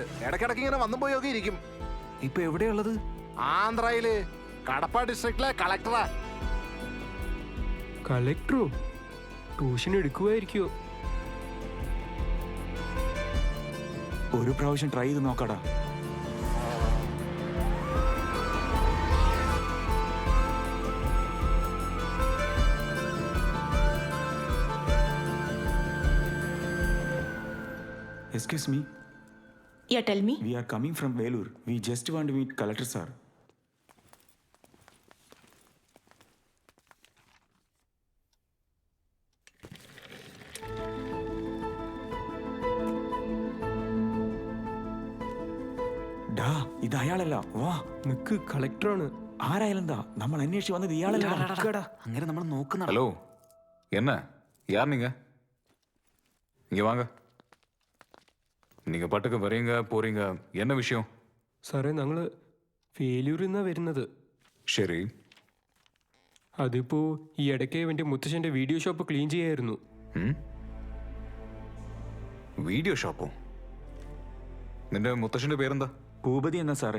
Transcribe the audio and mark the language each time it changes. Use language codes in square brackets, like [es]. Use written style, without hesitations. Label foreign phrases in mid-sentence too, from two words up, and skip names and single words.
[ml] ഇടയ്ക്കിടയ്ക്ക് ഇങ്ങനെ വന്നു പോയൊക്കെ ഇരിക്കും. ഇപ്പൊ എവിടെയുള്ളത്? ആന്ധ്രയില് കടപ്പ ഡിസ്ട്രിക്റ്റിലെ കളക്ടറാ. കളക്ടറോ? ട്യൂഷൻ എടുക്കുമായിരിക്കോ? ഒരു പ്രാവശ്യം ട്രൈ ചെയ്ത് നോക്കാടാ. [en] Excuse me, Yeah, tell me. we are coming from Velur. We just want to meet Collector sir. [ml] ഡാ, ഇത് അയാളല്ല. വാ, നിക്ക്, കളക്ടറാണ്. ആരായാലെന്താ, നമ്മൾ അന്വേഷിച്ച് വന്നത് ഇയാളല്ല. അങ്ങനെ നമ്മൾ നോക്കുന്ന [ta] ஹலோ என்ன யார் நீங்க? இங்க வாங்க. நீங்க பாட்டுக்கு வரீங்க போறீங்க, என்ன விஷயம்? [ml] സാറേ, ഞങ്ങള് വേലൂരിൽ നിന്നാ വരുന്നത്. [ta] சரி, [ml] അതിപ്പോ ഈ ഇടയ്ക്ക് എന്റെ മുത്തശ്ശന്റെ വീഡിയോ ഷോപ്പ് ക്ലീൻ ചെയ്യായിരുന്നു. വീഡിയോ ഷോപ്പോ? നിന്റെ മുത്തശ്ശന്റെ പേരെന്താ? ഭൂപതി എന്നാ സാറേ.